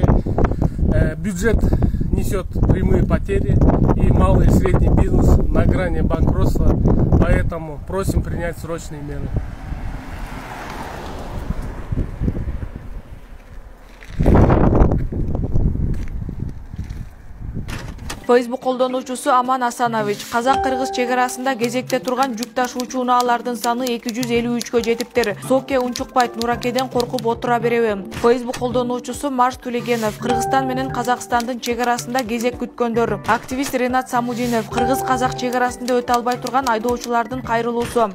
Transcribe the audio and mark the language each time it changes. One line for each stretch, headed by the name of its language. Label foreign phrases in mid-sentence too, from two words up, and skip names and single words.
Russian: Бюджет несет прямые потери, и малый и средний бизнес на грани банкротства, поэтому просим принять срочные меры.
Kyrgyz: Facebook колдонуучусу Аман Асанович: Казак-кыргыз чек арасында кезекте турган жүк ташуучу унаалардын саны 253кө жетиптир. Соке унчукпайт, Нуракеден коркуп отура береби. Facebook колдонуучусу Марш Тулегенов: Кыргызстан менен Казакстандын чек арасында кезек күткөндөр. Активист Ренат Самудинов: Кыргыз-казак чек арасында өтө албай турган айдоочулардын кайрылуусу.